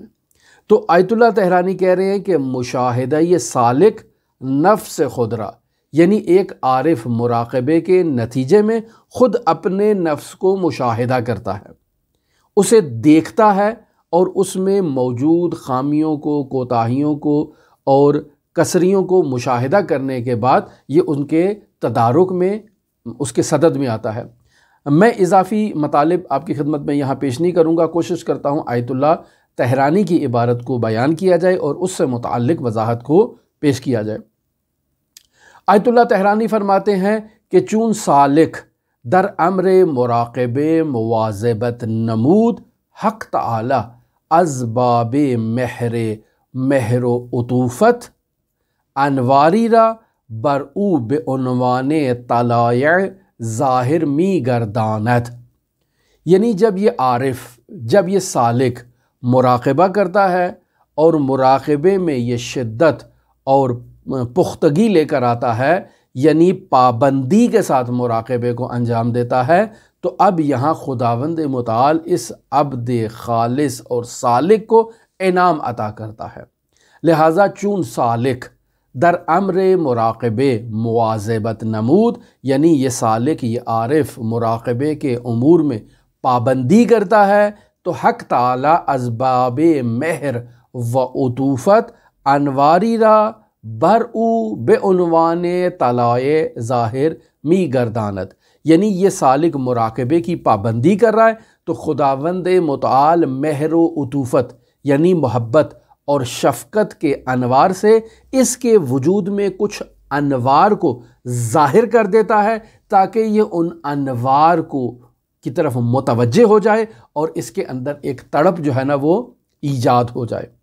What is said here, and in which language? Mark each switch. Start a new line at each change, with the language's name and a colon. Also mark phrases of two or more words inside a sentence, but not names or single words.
Urdu: تو آیت اللہ تہرانی کہہ رہے ہیں کہ
Persian: مشاہدہ یہ سالک نفس خود را،
Urdu: یعنی ایک عارف مراقبے کے نتیجے میں خود اپنے نفس کو مشاہدہ کرتا ہے، اسے دیکھتا ہے اور اس میں موجود خامیوں کو، کوتاہیوں کو اور کسریوں کو مشاہدہ کرنے کے بعد یہ ان کے تدارک میں اس کے صدد میں آتا ہے۔ میں اضافی مطالب آپ کی خدمت میں یہاں پیش نہیں کروں گا، کوشش کرتا ہوں آیت اللہ تہرانی کی عبارت کو بیان کیا جائے اور اس سے متعلق وضاحت کو پیش کیا جائے۔ آیت اللہ تہرانی فرماتے ہیں کہ
Persian: چون سالک در امر مراقب مواظبت نمود حق تعالی از باب مہر و عطوفت انواری را بر او به عنوان طلایع ظاہر می گرداند،
Urdu: یعنی جب یہ عارف، جب یہ سالک مراقبہ کرتا ہے اور مراقبے میں یہ شدت اور پختگی لے کر آتا ہے، یعنی پابندی کے ساتھ مراقبے کو انجام دیتا ہے، تو اب یہاں خداوند متعال اس عبد خالص اور سالک کو انعام عطا کرتا ہے۔ لہٰذا
Persian: چون سالک در امر مراقبے مواظبت نمود،
Urdu: یعنی یہ سالک، یہ عارف مراقبے کے امور میں پابندی کرتا ہے، تو
Persian: حق تعالی اسباب مہر و عطوفت انواری را بر او بے عنوان طلائع ظاہر می گرداند،
Urdu: یعنی یہ سالک مراقبے کی پابندی کر رہا ہے تو خداوند متعال مہر و عطوفت یعنی محبت اور شفقت کے انوار سے اس کے وجود میں کچھ انوار کو ظاہر کر دیتا ہے، تاکہ یہ ان انوار کی طرف متوجہ ہو جائے اور اس کے اندر ایک تڑپ جو ہے نا وہ ایجاد ہو جائے۔